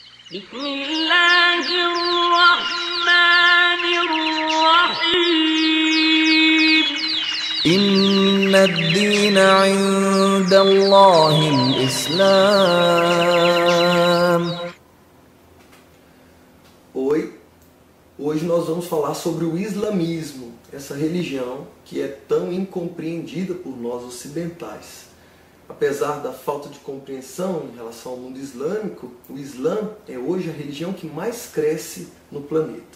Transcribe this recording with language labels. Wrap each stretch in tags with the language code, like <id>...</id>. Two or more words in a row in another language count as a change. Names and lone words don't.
<ar>بسم الله الرحمن الرحيم إن الدين عند الله الإسلام.</ar> <pt>Oi, hoje nós vamos falar sobre o islamismo, essa religião que é tão incompreendida por nós ocidentais. Apesar da falta de compreensão em relação ao mundo islâmico, o Islã é hoje a religião que mais cresce no planeta.</pt>